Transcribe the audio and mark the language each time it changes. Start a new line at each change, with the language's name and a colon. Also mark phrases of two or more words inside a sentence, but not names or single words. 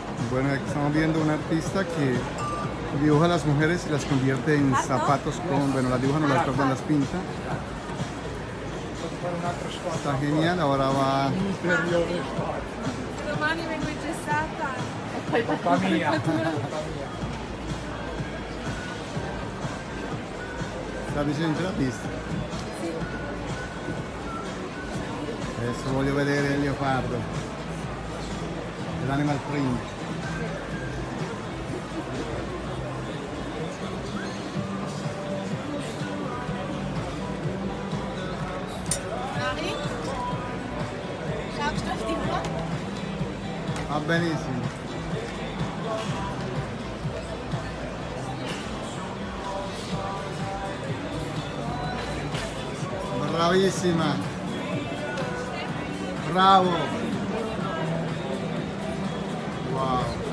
Spanish: Bueno, aquí estamos viendo un artista que dibuja a las mujeres y las convierte en zapatos con, bueno, las dibuja, no las corta, las pinta. Está genial, ahora va.
Italian: Domani vengo ingessata e poi Colpa mia. Sta vicino la pista. Adesso voglio vedere il leopardo, l'animal print. Mari?
German: Schaust du auf die Uhr?
Italian: Va benissimo. Bravissima. Bravo. Wow.